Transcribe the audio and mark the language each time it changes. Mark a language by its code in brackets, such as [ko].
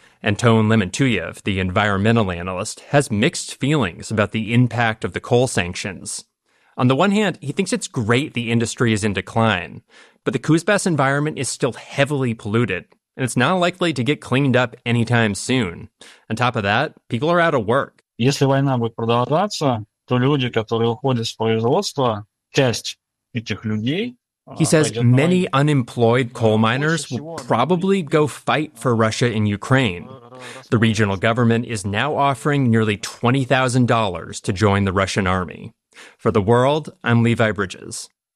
[en] Anton Lementuyev, the environmental analyst, has mixed feelings about the impact of the coal sanctions. On the one hand, he thinks it's great the industry is in decline, but the Kuzbass environment is still heavily polluted, and it's not likely to get cleaned up anytime soon. On top of that, people are out of work. [ru] Если война будет продолжаться, то люди, которые уходят с производства, часть этих людей... [en] He says many unemployed coal miners will probably go fight for Russia in Ukraine. The regional government is now offering nearly $20,000 to join the Russian army. For The World, I'm Levi Bridges.